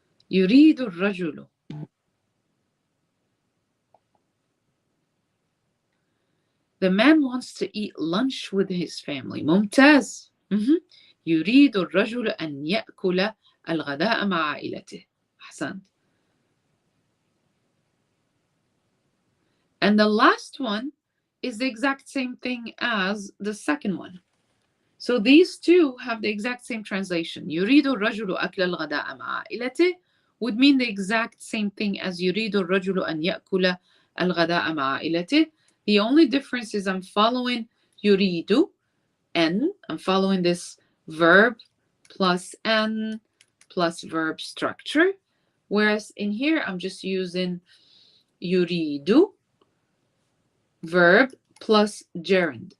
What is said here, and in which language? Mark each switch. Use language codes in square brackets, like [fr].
[ar] يريد الرجل. [en] The man wants to eat lunch with his family. [ar] ممتاز. يريد الرجل أن يأكل الغداء مع عائلته. أحسنت. [en] And the last one is the exact same thing as the second one. So these two have the exact same translation. [ar] يريد الرجل أكل الغداء مع عائلته [en] would mean the exact same thing as [ar] يريد الرجل أن يأكل الغداء مع عائلته. [en] The only difference is I'm following يريد and I'm following this verb plus n plus verb structure. Whereas in here I'm just using يريد verb plus gerund.